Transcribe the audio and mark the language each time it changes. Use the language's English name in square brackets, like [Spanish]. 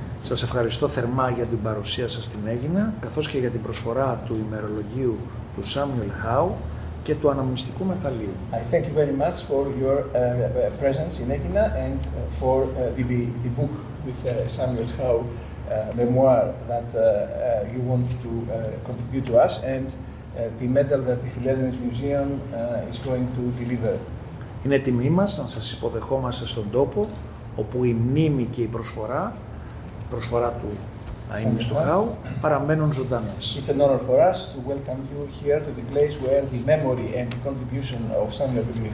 [Greek] Σας ευχαριστώ θερμά για την παρουσία σας στην Αίγινα, καθώς και για την προσφορά του ημερολογίου του Samuel Howe και του αναμνηστικού μεταλλείου. [English] I thank you very much for your presence in Αίγινα and for the book with Samuel Howe memoir that you want to contribute to us and the medal that the Philadelphia Museum is going to deliver. [Greek] Είναι τιμή μας να σας υποδεχόμαστε στον τόπο όπου η μνήμη και η προσφορά του αείμνηστου Χάου παραμένουν ζωντανές. [English] It's an honor for us to welcome you here to the place where the memory and the contribution of Samuel W.